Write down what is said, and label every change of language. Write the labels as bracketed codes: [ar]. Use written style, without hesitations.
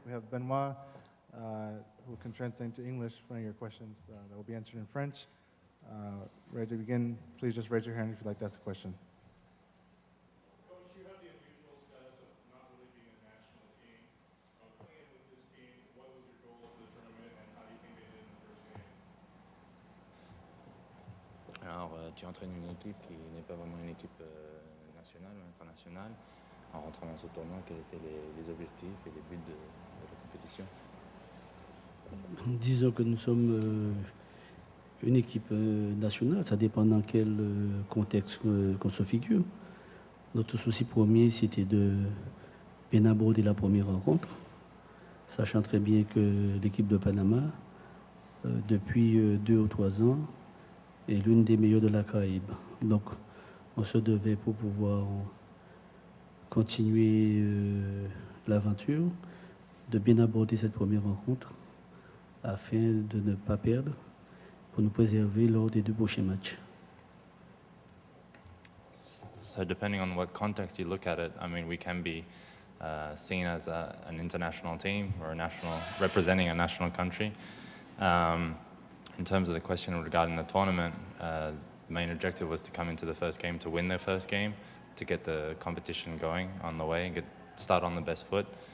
[en] We have Benoit, who can translate into English for any of your questions that will be answered in French. Ready to begin? Please just raise your hand if you'd like to ask a question. Coach, you have the unusual status of not really being a national team. Coming in with this team, what was your goal for the tournament and how do you think they did in the first game? [fr] Alors, tu entraînes une équipe qui n'est pas vraiment une équipe nationale ou internationale. En rentrant dans ce tournoi, quels étaient les objectifs et les buts de la compétition? Disons que nous sommes une équipe nationale, ça dépend dans quel contexte qu'on se figure. Notre souci premier, c'était de bien aborder la première rencontre, sachant très bien que l'équipe de Panama, depuis 2 ou 3 ans, est l'une des meilleures de la Caraïbe. Donc, on se devait pour pouvoir continuer l'aventure, de bien aborder cette première rencontre afin de ne pas perdre, pour nous préserver lors des 2 prochains matchs. [en] So depending on what context you look at it, I mean, we can be seen as an international team or representing a national country. In terms of the question regarding the tournament, the main objective was to come into the first game to win their first game, to get the competition going on the way and start on the best foot.